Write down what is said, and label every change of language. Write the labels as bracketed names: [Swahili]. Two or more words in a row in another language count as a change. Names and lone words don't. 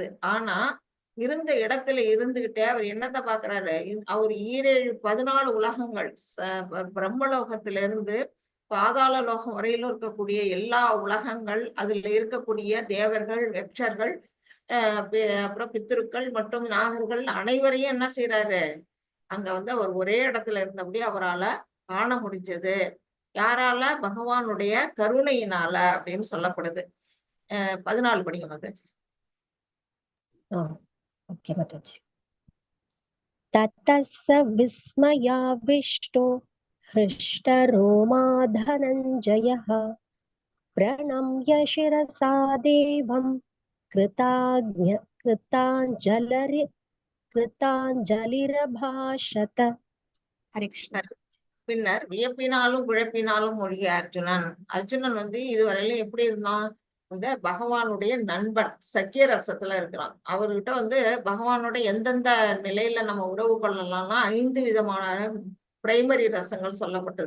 [Tamil] ஆனா இருந்த இடத்துல இருந்துகிட்டே அவர் என்னத்தை பாக்குறாரு, அவர் 14 உலகங்கள், பிரம்மலோகத்திலிருந்து பாதாள லோகம் வரையிலும் இருக்கக்கூடிய எல்லா உலகங்கள், அதுல இருக்கக்கூடிய தேவர்கள், யக்ஷர்கள், அப்புறம் பித்திருக்கள் மற்றும் நாகர்கள் அனைவரையும் என்ன செய்யறாரு, அங்க வந்து அவர் ஒரே இடத்துல இருந்தபடி அவரால காண முடிஞ்சது. யாரால, பகவானுடைய கருணையினால அப்படின்னு சொல்லப்படுது. 14 படிங்க மாதாஜி. [Sanskrit] ओके माताजी ततः विस्मयाविष्टो हृष्टरोमा धनञ्जयः प्रणम्य शिरसा देवं कृताञ्जलिरभाषत. हरे कृष्ण. [Tamil] பின்னர் வியப்பினாலும் குழப்பினாலும் மூழ்கிய அர்ஜுனன் வந்து இதுவரையிலும் எப்படி இருந்தான், இந்த பகவானுடைய நண்பன், சக்கிய ரசத்துல இருக்கிறான். அவர்கிட்ட வந்து பகவானோட எந்தெந்த நிலையில நம்ம உறவு கொள்ளலாம்னா 5 விதமான பிரைமரி ரசங்கள் சொல்லப்பட்டது.